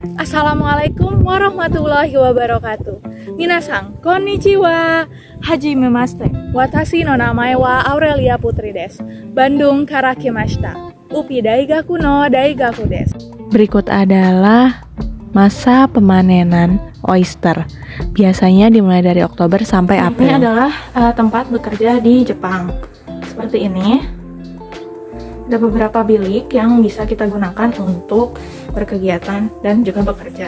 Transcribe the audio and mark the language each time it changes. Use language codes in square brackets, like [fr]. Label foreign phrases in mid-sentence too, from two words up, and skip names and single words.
[ar] السلام عليكم ورحمة الله وبركاته. [ja] 皆さん、こんにちは。はじめまして. Watashi no namae wa Aurelia Putri desu. Bandung karakimashita. UPI大学の大学です. [id] Berikut adalah masa pemanenan oyster. Biasanya dimulai dari Oktober sampai April. Ini adalah tempat bekerja di Jepang. Seperti ini. Ada beberapa bilik yang bisa kita gunakan untuk berkegiatan dan juga bekerja.